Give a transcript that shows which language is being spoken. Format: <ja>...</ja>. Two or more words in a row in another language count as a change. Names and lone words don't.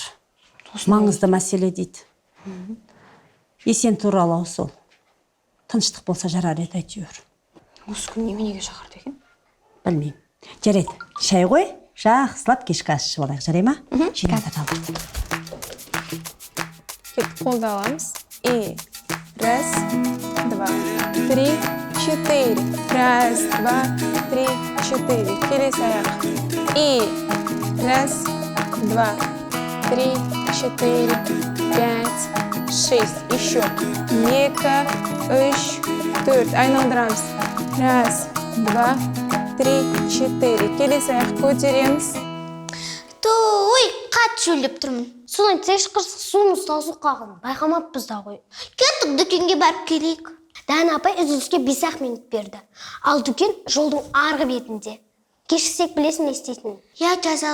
<kk>Маңызды мәселе дейді. Есен туралы сол. Тыныштық болса жарар еді әйтеуір. Осы күн неменеге шақырды екен? Білмеймін. Жарайды, шай ғой, жақсылап кешкі ас ішіп алайық, жарай ма? Жинақтап. Кеттік, қолды аламыз.</kk> <ru>И раз, два, три, четыре. Раз, два, три, четыре.</ru> <kk>Келесі аяқ.</kk> <ru>И раз, два, три, четыре, пять, шесть. Еще.</ru> <kk>Екі, үш, төрт. Айналдырамыз.</kk> <ru>Раз, два, три, четыре.</ru> <kk>Келесі аяқ көтереміз. Ой, қат шөлдеп тұрмын. Содан тез шықырсық суымыз таусыл қағын. Байқамаппыз да ғой. Кеттік, дүкенге барып келейік. Дән апай үзіліске 5 минут берді. Ал дүкен жолдың арғы бетінде. Кешіксек білесің не істейтінін.</kk>